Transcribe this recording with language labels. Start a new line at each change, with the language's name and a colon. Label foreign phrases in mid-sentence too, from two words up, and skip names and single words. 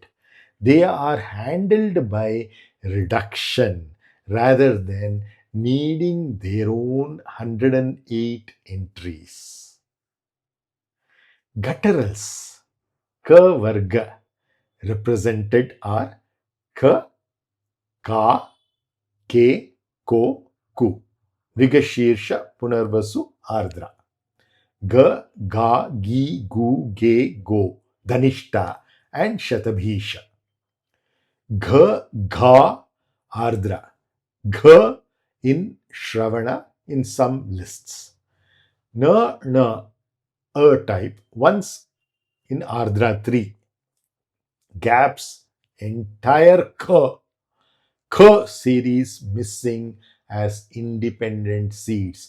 English: They are handled by reduction rather than needing their own 108 entries. Gutturals, k varga, represented are k, ka, ke, ko, ku. Vigashirsha, Punarvasu, Ardra. Ga, ga, gi, gu, ge, go, Dhanishta, and Shatabhisha. Gha, Gha, Ardra. Gha in Shravana in some lists. Na, Na, A type once in Ardra 3. Gaps, entire K series missing as independent seeds.